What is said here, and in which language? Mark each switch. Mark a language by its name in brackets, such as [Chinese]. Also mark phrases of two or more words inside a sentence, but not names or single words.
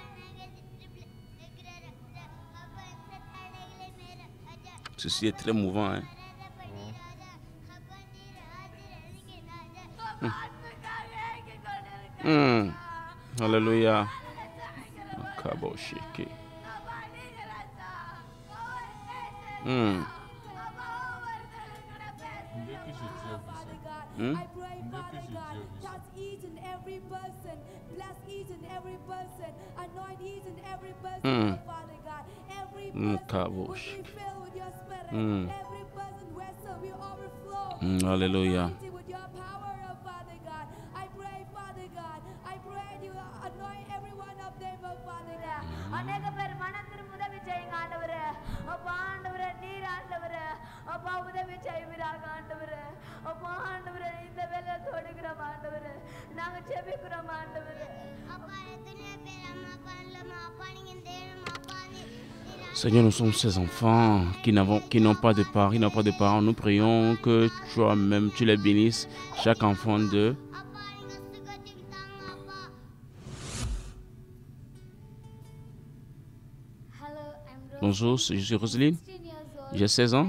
[French] Ceci est très mouvant. Hein? Alléluia. Kaboshiki. [English] I pray, Father God, touch each and every person, bless each and every person, anoint each and every person, Father God. Every person will be filled with your spirit. Every person vessel will overflow. Hallelujah. With your power, oh Father God. I pray, Father God. I pray you anoint every one of them, oh Father God. [Tamil] அநேக பேர் மனதில் உதவி செய்யுங்க ஆண்டவரே. அப்பா ஆண்டவரே நீர் ஆண்டவரே. அப்பா உதவி செய்வீராக ஆண்டவரே. அப்பா ஆண்டவரே இந்த வேளை தொடுகிறோம் ஆண்டவரே. நாங்க ஜெபிக்கிறோம் ஆண்டவரே. [French] Seigneur, nous sommes ces enfants qui n'ont pas de parents, Nous prions que toi-même, tu les bénisses, chaque enfant d'eux. Bonjour, je suis Roselyne, j'ai 16 ans.